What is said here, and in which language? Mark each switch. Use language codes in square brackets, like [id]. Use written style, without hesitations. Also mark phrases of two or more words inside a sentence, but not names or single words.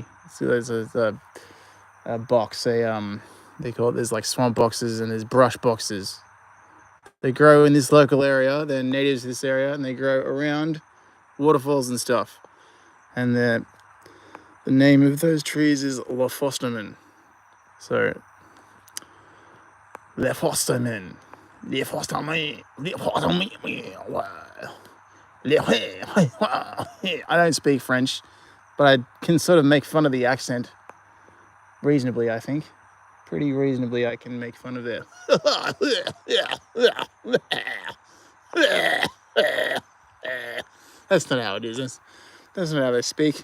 [en] So there's a box, they call it, there's like swamp boxes and there's brush boxes. They grow in this local area. They're natives to this area, and they grow around waterfalls and stuff. And the name of those trees is Le Fosterman. So, Le Fosterman. Le Fosterman. Le Fosterman. I don't speak French, but I can sort of make fun of the accent reasonably, I think. Pretty reasonably, I can make fun of it. That's not how it is. That's not how they speak.